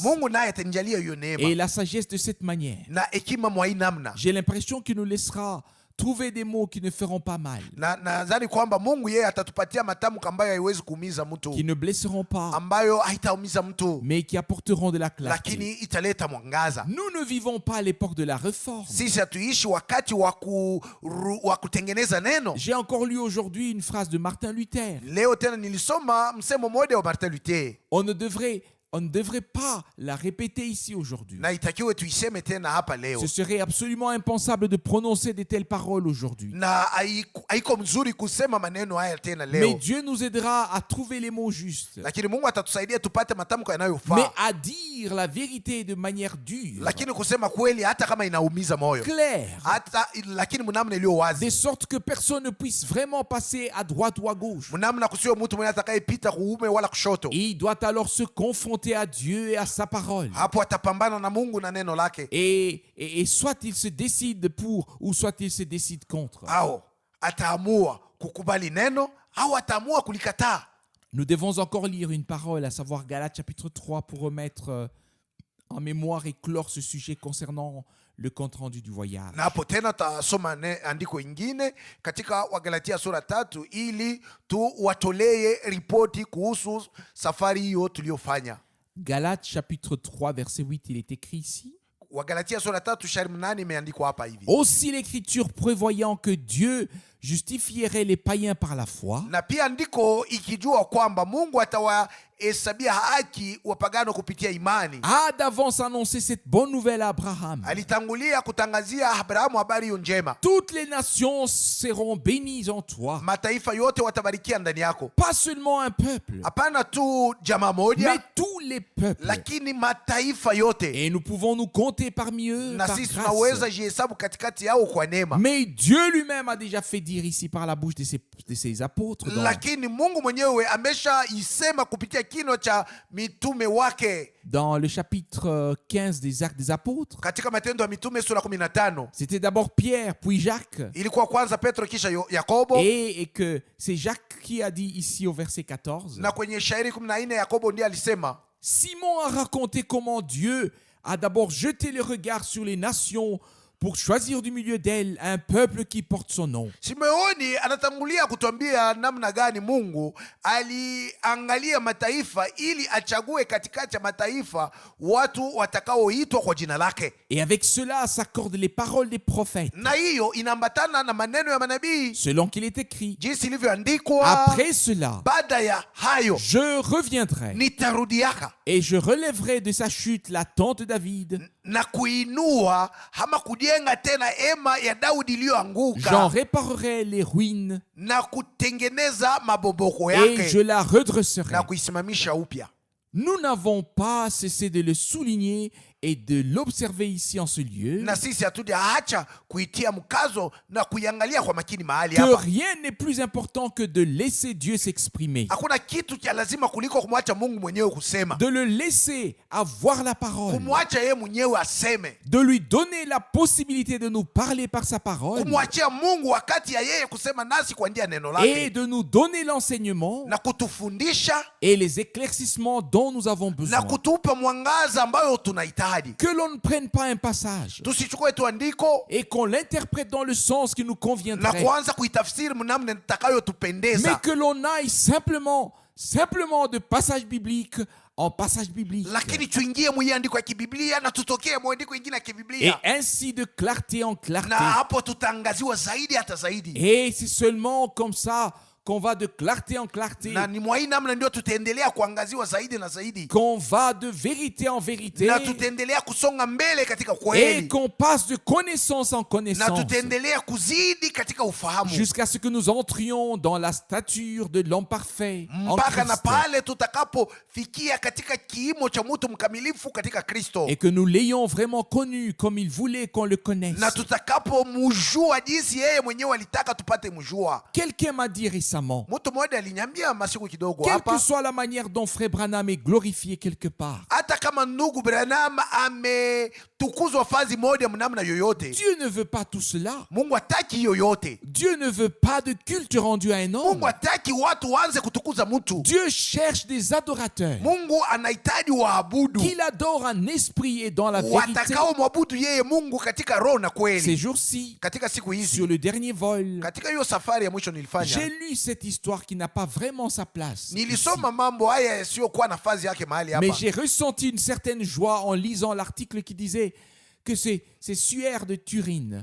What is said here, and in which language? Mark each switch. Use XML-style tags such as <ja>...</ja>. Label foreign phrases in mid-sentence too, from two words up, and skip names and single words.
<sw>Mungu naye atanijalia hiyo</sw> <fr>et</fr> <sw>neema</sw> <fr>la sagesse de cette manière.</fr> <sw>na hekima mwa hii namna,</sw> <fr>J'ai l'impression qu'il nous laissera trouver des mots qui ne feront pas mal,</fr> <sw>na nadhani kwamba Mungu yeye atatupatia matamko ambayo haiwezi kuumiza mtu,</sw> <fr>qui ne blesseront pas,</fr> <sw>ambayo haitaumiza mtu,</sw> <fr>mais qui apporteront de la</fr> <sw>lakini</sw> <fr>clarté.</fr> <sw>italeta mwangaza.</sw> <fr>Nous ne vivons pas à l'époque de la réforme.</fr> <sw>Sisi hatuishi wakati wa kutengeneza neno.</sw> <fr>J'ai encore lu aujourd'hui une phrase de Martin Luther.</fr> <sw>Leo tena nilisoma msemo mmoja wa Martin Luther,</sw> <fr>On ne devrait pas la répéter ici aujourd'hui.</fr> <sw>na itakiwe tuiseme tena hapa leo,</sw> <fr>Ce serait absolument impensable de prononcer de telles paroles aujourd'hui.</fr> <sw>na haiko mzuri kusema maneno haya tena</sw> <fr>Mais</fr> <sw>leo,</sw> <fr>Dieu nous aidera à trouver les mots justes,</fr> <sw>lakini Mungu atatusaidia tupate matamko</sw> <fr>mais</fr> <sw>yanayofaa,</sw> <fr>à dire la vérité de manière dure,</fr> <sw>lakini kusema kweli hata kama inaumiza moyo,</sw> <fr>claire,</fr> <sw>lakini mnamna iliyo wazi,</sw> <fr>de sorte que personne ne puisse vraiment passer à droite ou à gauche.</fr> <sw>mnamna kusiwe mtu mwenye atakayepita kuume wala kushoto.</sw> <fr>Il doit alors se confronter à Dieu et à sa parole.</fr> <sw>Hapo atapambana na Mungu na neno lake,</sw> <fr>Et soit il se décide pour, ou soit il se décide contre.</fr> <sw>au ataamua kukubali neno au ataamua kulikataa.</sw> <fr>Nous devons encore lire une parole, à savoir Galates chapitre 3, pour remettre en mémoire et clore ce sujet concernant le compte-rendu du voyage.</fr> <sw>Na hapo tena tasoma andiko ingine katika Wagalatia sura 3 ili tuwatolee ripoti kuhusu safari hiyo tuliyofanya.</sw> <fr>Galates chapitre 3, verset 8, il est écrit ici.</fr> <sw>Wagalatia sura 3 shairi 8 imeandikwa hapa hivi:</sw> <fr>Aussi l'Écriture prévoyant que Dieu justifierait les païens par la foi,</fr> <sw>na pia ndiko ikijua kwamba Mungu atawahesabia haki wapagano kupitia imani,</sw> <fr>a d'avance annoncé cette bonne nouvelle à Abraham.</fr> <sw>alitangulia kutangazia Abrahamu habari hiyo njema.</sw> <fr>Toutes les nations seront bénies en toi.</fr> <sw>Mataifa yote watabarikia ndani yako,</sw> <fr>Pas seulement un peuple,</fr> <sw>hapana tu jamaa moja,</sw> <fr>mais tous les peuples.</fr> <sw>lakini mataifa yote,</sw> <fr>Et nous pouvons nous compter parmi eux</fr> <sw>na</sw> <fr>par</fr> <sw>sisi</sw> <fr>grâce.</fr> <sw>tunaweza jihesabu katikati yao kwa neema.</sw> <fr>Mais Dieu lui-même a déjà fait dire ici par la bouche de ses apôtres</fr> <sw>Lakini Mungu mwenyewe ameshaisema kupitia kinywa cha mitume wake</sw> <fr>dans le chapitre 15 des Actes des Apôtres.</fr> <sw>katika Matendo ya Mitume sura 15.</sw> <fr>C'était d'abord Pierre, puis Jacques.</fr> <sw>Ilikuwa kwanza Petro kisha Yakobo,</sw> <fr>Et que c'est Jacques qui a dit ici au verset 14.</fr> <sw>na kwenye shairi 14 Yakobo ndiye alisema,</sw> <fr>Simon a raconté comment Dieu a d'abord jeté le regard sur les nations pour choisir du milieu d'elles un peuple qui porte son nom.</fr> <sw>Simeoni anatangulia kutuambia namna gani Mungu aliangalia mataifa ili achague katikati ya mataifa watu watakaoitwa kwa jina lake.</sw> <fr>Et avec cela s'accordent les paroles des prophètes,</fr> <sw>Na hiyo inaambatana na maneno ya manabii</sw> <fr>selon qu'il est écrit.</fr> <sw>jinsi ilivyoandikwa,</sw> <fr>Après cela,</fr> <sw>baada ya hayo</sw> <fr>je reviendrai</fr> <sw>nitarudiaka</sw> <fr>et je relèverai de sa chute la tente de David.</fr> <sw>na kuinua ama kujenga tena hema ya Daudi</sw> <fr>J'en</fr> <sw>iliyoanguka</sw> <fr>réparerai les ruines</fr> <sw>na kutengeneza maboboko</sw> <fr>et</fr> <sw>yake</sw> <fr>je la redresserai.</fr> <sw>na kuisimamisha upya.</sw> <fr>Nous n'avons pas cessé de le souligner et de l'observer ici en ce lieu,</fr> <sw>Na sisi hatujaacha kuitia mkazo na kuiangalia kwa makini mahali</sw> <fr>que</fr> <sw>hapa.</sw> <fr>rien n'est plus important que de laisser Dieu s'exprimer,</fr> <sw>Hakuna kitu cha lazima kuliko kumwacha Mungu mwenyewe kusema,</sw> <fr>de le laisser avoir la parole,</fr> <sw>kumwacha yeye mwenyewe aseme,</sw> <fr>de lui donner la possibilité de nous parler par sa parole</fr> <sw>kumwachia Mungu wakati ya yeye kusema nasi kwa njia ya neno</sw> <fr>et</fr> <sw>lake</sw> <fr>de nous donner l'enseignement</fr> <sw>na kutufundisha</sw> <fr>et les éclaircissements dont nous avons</fr> <sw>na</sw> <fr>besoin.</fr> <sw>kutupa mwangaza ambayo tunahitaji. ahadi.</sw> <fr>Que l'on ne prenne pas un passage</fr> <sw>Tusichukue tu andiko</sw> <fr>et qu'on l'interprète dans le sens qui nous</fr> <sw>na</sw> <fr>conviendrait,</fr> <sw>kuanza kuitafsiri namna</sw> <fr>mais</fr> <sw>itakayotupendeza,</sw> <fr>que l'on aille simplement de passage biblique en passage biblique,</fr> <sw>lakini tuingie muiandiko ya kibiblia na tutokee muandiko ingine ya</sw> <fr>et</fr> <sw>kibiblia,</sw> <fr>ainsi de clarté en</fr> <sw>na</sw> <fr>clarté.</fr> <sw>hapo tutaangaziwa zaidi hata zaidi.</sw> <fr>Et c'est seulement comme ça qu'on va de clarté en clarté,</fr> <sw>Na ni mwa hii namna ndio tutaendelea kuangaziwa zaidi na zaidi,</sw> <fr>qu'on va de vérité en vérité,</fr> <sw>na tutaendelea kusonga mbele katika</sw> <fr>et</fr> <sw>kweli,</sw> <fr>qu'on passe de connaissance en</fr> <sw>na</sw> <fr>connaissance,</fr> <sw>tutaendelea kuzidi katika ufahamu,</sw> <fr>jusqu'à ce que nous entrions dans la stature de l'homme parfait en</fr> <sw>mpaka na</sw> <fr>Christ,</fr> <sw>pale tutakapofikia katika kiimo cha mtu mkamilifu katika Kristo,</sw> <fr>et que nous l'ayons vraiment connu comme il voulait qu'on le connaisse.</fr> <sw>na tutakapomjua jinsi yeye mwenyewe alitaka tupate mjua.</sw> <fr>Quelqu'un m'a dit récemment,</fr> <sw>Mtu mmoja alinyambia masiku kidogo</sw> <fr>quelle que</fr> <sw>hapa,</sw> <fr>soit la manière dont Frère Branham est glorifié quelque part,</fr> <sw>hata kama ndugu Branham ametukuzwa fazi moja mnamna yoyote,</sw> <fr>Dieu ne veut pas tout cela.</fr> <sw>Mungu hataki yoyote.</sw> <fr>Dieu ne veut pas de culte rendu à un homme.</fr> <sw>Mungu hataki watu waanze kutukuza mtu.</sw> <fr>Dieu cherche des adorateurs</fr> <sw>Mungu anahitaji waabudu</sw> <fr>qu'il adore en esprit et dans la vérité.</fr> <sw>watakao mwabudu yeye Mungu katika roho na</sw> <fr>Ces</fr> <sw>kweli.</sw> <fr>jours-ci,</fr> <sw>Katika siku hizi,</sw> <fr>sur le dernier vol,</fr> <sw>katika hiyo safari ya mwisho</sw> <fr>j'ai</fr> <sw>nilifanya,</sw> <fr>lu cette histoire qui n'a pas vraiment sa place ici.</fr> <sw>nilisoma mambo haya yasiyokuwa nafasi yake mahali</sw> <fr>Mais</fr> <sw>hapa,</sw> <fr>j'ai ressenti une certaine joie en lisant l'article qui disait que c'est Suaire de Turin,</fr>